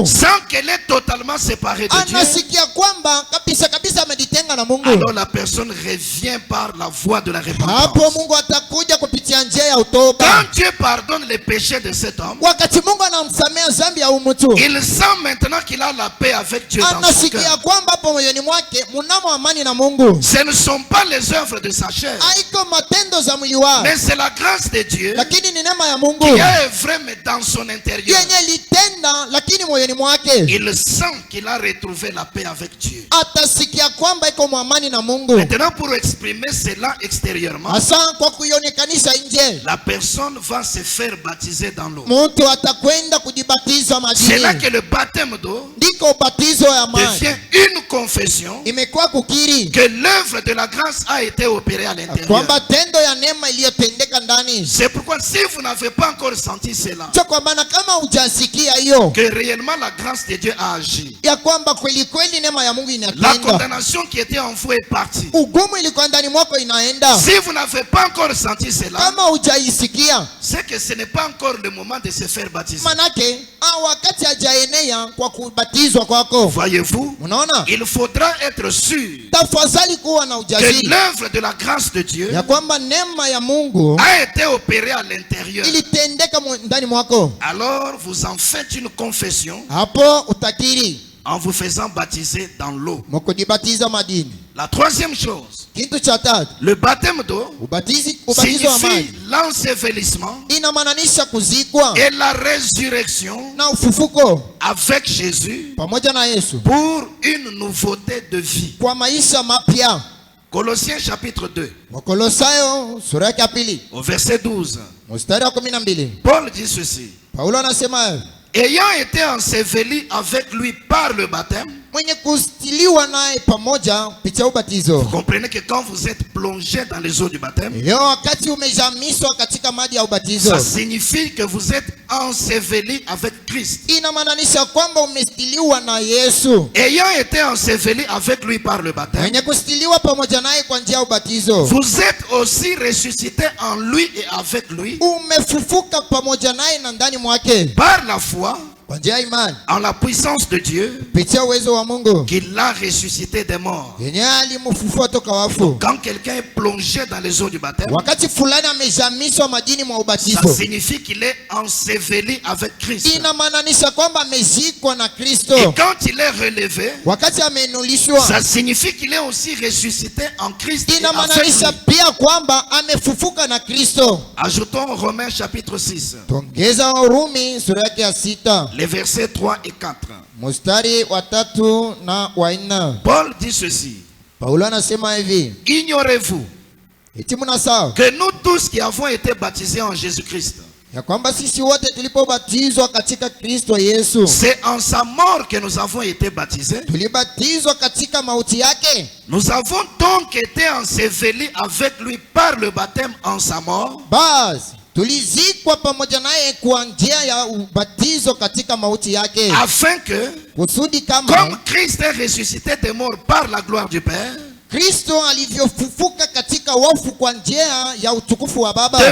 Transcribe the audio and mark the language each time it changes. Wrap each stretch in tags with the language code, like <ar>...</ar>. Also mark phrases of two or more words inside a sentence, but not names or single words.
<fr>sans qu'elle est totalement séparée de Dieu,</fr> <sw>anasikia kwamba kabisa kabisa amejitenga na Mungu,</sw> <fr>alors la personne revient par la voie de la</fr> <sw>hapo</sw> <fr>repentance.</fr> <sw>Mungu atakuja kupitia njia ya utoba.</sw> <fr>Quand Dieu pardonne les péchés de cet homme,</fr> <sw>Wakati Mungu anamsamea dhambi ya huyu mtu,</sw> <fr>il sent maintenant qu'il a la paix avec Dieu dans son</fr> <sw>anasikia</sw> <fr>cœur.</fr> <sw>kwamba hapo moyoni mwake mnamo amani na Mungu.</sw> <fr>Ce ne sont pas les œuvres de sa chair,</fr> <sw>Haiko matendo za mwili wake,</sw> <fr>mais c'est la grâce de Dieu</fr> <sw>lakini ni neema ya Mungu</sw> <fr>qui a œuvré mais dans son intérieur.</fr> <sw>yenye litenda, lakini moyoni mwake</sw> <fr>Il sent qu'il a retrouvé la paix avec Dieu.</fr> <sw>atasikia kwamba iko mwamani na Mungu.</sw> <fr>Maintenant, pour exprimer cela extérieurement,</fr> <sw>Hasa kwa kuionekanisha nje,</sw> <fr>la personne va se faire baptiser dans l'eau.</fr> <sw>mtu atakwenda kujibatiza</sw> <fr>C'est là</fr> <sw>majini.</sw> <fr>que le baptême d'eau</fr> <sw>Ndiko ubatizo ya maji</sw> <fr>devient une confession</fr> <sw>imekuwa kukiri</sw> <fr>que l'œuvre de la grâce a été opérée à l'intérieur.</fr> <sw>kwamba tendo ya neema iliyotendeka ndani.</sw> <fr>C'est pourquoi si vous n'avez pas encore senti cela,</fr> <sw>Sio kwamba na kama hujasikia hiyo</sw> <fr>que réellement la grâce de Dieu a agi,</fr> <sw>ya kwamba kweli kweli neema ya Mungu</sw> <fr>la</fr> <sw>inatenda,</sw> <fr>condamnation qui était en vous est partie.</fr> <sw>ugumu ilikuwa ndani mwako inaenda.</sw> <fr>Si vous n'avez pas encore senti cela,</fr> <sw>Kama hujaisikia,</sw> <fr>c'est que ce n'est pas encore le moment de se faire baptiser.</fr> <sw>manake wakati hajaenea kwa kubatizwa kwako.</sw> <fr>Voyez-vous,</fr> <sw>Unaona,</sw> <fr>il faudra être sûr</fr> <sw>tafadhali kuwa na</sw> <fr>que</fr> <sw>ujasiri</sw> <fr>l'œuvre de la grâce de Dieu</fr> <sw>ya kwamba neema ya Mungu</sw> <fr>a été opérée à l'intérieur.</fr> <sw>ilitendeka ndani mwako.</sw> <fr>Alors vous en faites une confession</fr> <sw>Hapo utakiri</sw> <fr>en vous faisant baptiser dans l'eau.</fr> <sw>mkujibatiza madini.</sw> <fr>La troisième chose,</fr> <sw>Kitu cha tatu,</sw> <fr>le baptême d'eau</fr> <sw>ubatizo wa</sw> <fr>signifie</fr> <sw>maji</sw> <fr>l'ensevelissement</fr> <sw>inamaanisha kuzikwa</sw> <fr>et la résurrection</fr> <sw>na ufufuko</sw> <fr>avec Jésus</fr> <sw>pamoja na Yesu</sw> <fr>pour une nouveauté de vie.</fr> <sw>kwa maisha mapya.</sw> <fr>Colossiens chapitre 2,</fr> <sw>Wakolosayo sura yake ya pili</sw> <fr>au verset 12,</fr> <sw>mstari wa 12,</sw> <fr>Paul dit ceci:</fr> <sw>Paulo anasema</sw> <fr>ayant été enseveli avec lui par le baptême,</fr> <sw>mwenye kustiliwa naye pamoja kupitia ubatizo.</sw> <fr>Vous comprenez que quand vous êtes plongé dans les eaux du baptême,</fr> <sw>Leo wakati umezamishwa katika maji ya ubatizo,</sw> <fr>ça signifie que vous êtes enseveli avec Christ.</fr> <sw>inamaanisha kwamba umestiliwa na Yesu.</sw> <fr>Ayant été enseveli avec lui par le baptême,</fr> <sw>Mwenye kustiliwa pamoja naye kwa njia ya ubatizo,</sw> <fr>vous êtes aussi ressuscité en lui et avec lui</fr> <sw>umefufuka pamoja naye na ndani mwake</sw> <fr>par la foi</fr> <sw>kwa njia ya imani,</sw> <fr>en la puissance de Dieu</fr> <sw>kupitia uwezo wa Mungu</sw> <fr>qui l'a ressuscité des morts.</fr> <sw>yenye alimfufua toka wafu.</sw> <fr>Quand quelqu'un est plongé dans les eaux du baptême,</fr> <sw>Wakati fulani amezamishwa majini mwa</sw> <fr>ça</fr> <sw>ubatizo,</sw> <fr>signifie qu'il est enseveli avec Christ.</fr> <sw>inamaanisha kwamba amezikwa na Kristo.</sw> <fr>Et quand il est relevé,</fr> <sw>Wakati amenulishwa,</sw> <fr>ça signifie qu'il est aussi ressuscité en Christ. Et avec</fr> <sw>inamaanisha</sw> <fr>lui.</fr> <sw>pia kwamba amefufuka na Kristo.</sw> <fr>Ajoutons Romains chapitre 6,</fr> <sw>Tuongeza Warumi sura yake ya 6</sw> <fr>les versets 3 et 4.</fr> <sw>mstari wa 3 na wa 4.</sw> <fr>Paul dit ceci:</fr> <sw>Paulo anasema hivi,</sw> <fr>ignorez-vous</fr> <sw>eti mnasahau</sw> <fr>que nous tous qui avons été baptisés en Jésus-Christ,</fr> <sw>ya kwamba sisi wote tulipobatizwa katika Kristo Yesu,</sw> <fr>c'est en sa mort que nous avons été baptisés.</fr> <sw>tulibatizwa katika mauti yake.</sw> <fr>Nous avons donc été ensevelis avec lui par le baptême en sa mort,</fr> <sw>Basi tulizikwa pamoja naye kwa njia ya ubatizo katika mauti yake,</sw> <fr>afin que,</fr> <sw>kusudi</sw> <fr>comme</fr> <sw>kama</sw> <fr>Christ est ressuscité des morts par la gloire du Père,</fr> <sw>Kristo alivyofufuka katika wafu kwa njia ya utukufu wa</sw> <fr>de</fr> <sw>Baba,</sw>